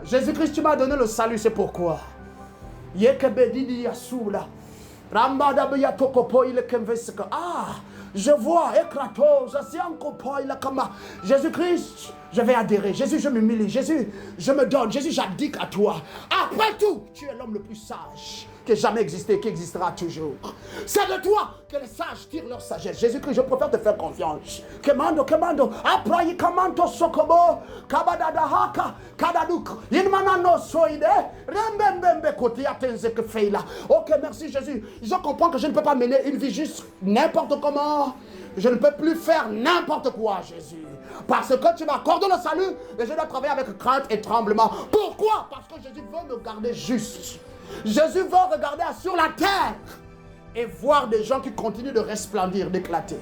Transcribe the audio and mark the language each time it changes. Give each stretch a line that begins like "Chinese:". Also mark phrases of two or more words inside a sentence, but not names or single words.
French: Jésus-Christ, tu m'as donné le salut, c'est pourquoi. Je vois, Jésus-Christ, je vais adhérer. Jésus, je m'humilie. Jésus, je me donne. Jésus, j'abdique à toi. Après tout, tu es l'homme le plus sage qui ait jamais existé, qui existera toujours. C'est de toi que les sages tirent leur sagesse. Jésus-Christ, je préfère te faire confiance. Commando, après, commando, sokobo, kabadadahaka, kadaduk, inmanano soide, rembembembe kote atenze que fait là. Ok, merci Jésus. Je comprends que je ne peux pas mener une vie juste n'importe comment. Je ne peux plus faire n'importe quoi, Jésus. Parce que tu m'accordes le salut et je dois travailler avec crainte et tremblement. Pourquoi? Parce que Jésus veut me garder juste. Jésus veut regarder sur la terre et voir des gens qui continuent de resplendir, d'éclater.